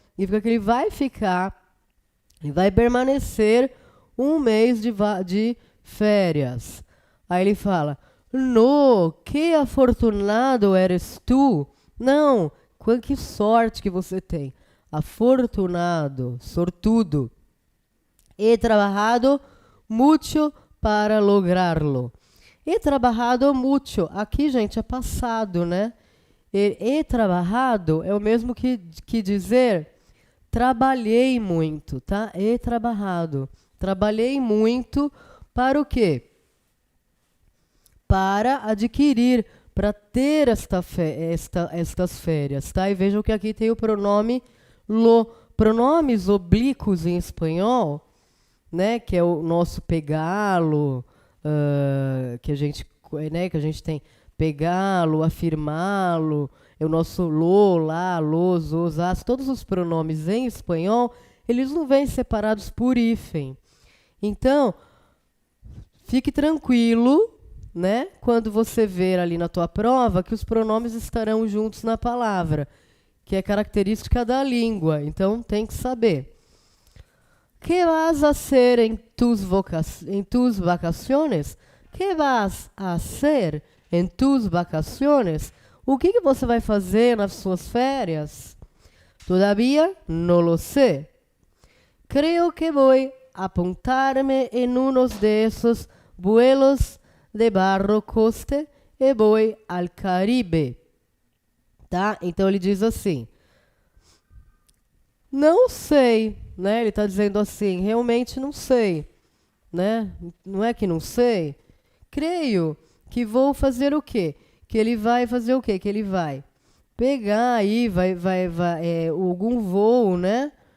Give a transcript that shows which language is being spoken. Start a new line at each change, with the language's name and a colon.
Portuguese: Significa que ele vai ficar, ele vai permanecer um mês de férias. Aí ele fala,
Spanish: no, que afortunado eres tu.
Portuguese: Não, que sorte que você tem. Afortunado, sortudo.
Spanish: He trabajado mucho para lograrlo. He trabajado mucho.
Portuguese: Aqui, gente, é passado, né?
Spanish: He trabajado
Portuguese: é o mesmo que dizer trabalhei muito, tá?
Spanish: He trabajado.
Portuguese: Trabalhei muito para o quê? Para adquirir, para ter estas férias, tá? E vejam que aqui tem o pronome lo. Pronomes oblíquos em espanhol, né, que é o nosso pegá-lo, que a gente tem pegá-lo, afirmá-lo, é o nosso lo, lá, los, os, as, todos os pronomes em espanhol, eles não vêm separados por hífen. Então, fique tranquilo, né, quando você ver ali na tua prova que os pronomes estarão juntos na palavra, que é característica da língua, então tem que saber.
Spanish: ¿Qué vas a hacer en tus vacaciones? ¿Qué vas a hacer en tus vacaciones?
Portuguese: O que você vai fazer nas suas férias?
Spanish: Todavía no lo sé. Creo que voy a apuntarme en unos de esos vuelos de barro coste e voy al Caribe.
Portuguese: Tá? Então ele diz assim, não sei, né? Ele está dizendo assim, realmente não sei, né? Não é que não sei. Creio que vou fazer o quê? Que ele vai fazer o quê? Que ele vai pegar aí, algum voo, né?